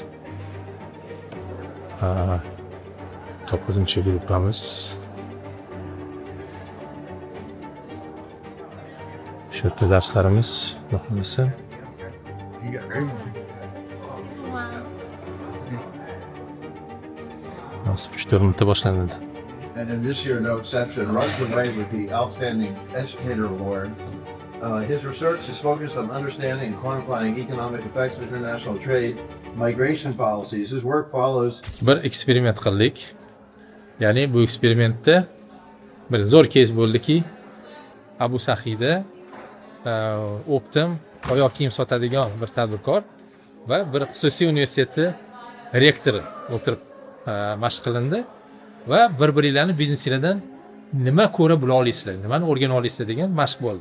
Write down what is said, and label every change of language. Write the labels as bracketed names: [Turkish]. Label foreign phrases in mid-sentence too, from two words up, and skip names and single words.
[Uzbek] 9-gruppamiz. Shu yerda darslarimiz bo'lsin. Nasib 3-4 minutda boshlanadi. [English] And in this year, no exception, runs away with the Outstanding Educator Award. His research is focused on understanding and quantifying economic effects of international trade, migration policies. His work follows [Uzbek] Bir eksperiment qildik. Ya'ni bu eksperimentda bir zo'r kes bo'ldiki, Abu Sahida Optim oyoq kiyim sotadigan bir tadbirkor va bir xususiy universitetni rektori o'tirib mashq qilindi va bir-biringlarni biznesinglardan nima ko'ra bila olasizlar, nimani o'rgana olasizlar degan mashq bo'ldi.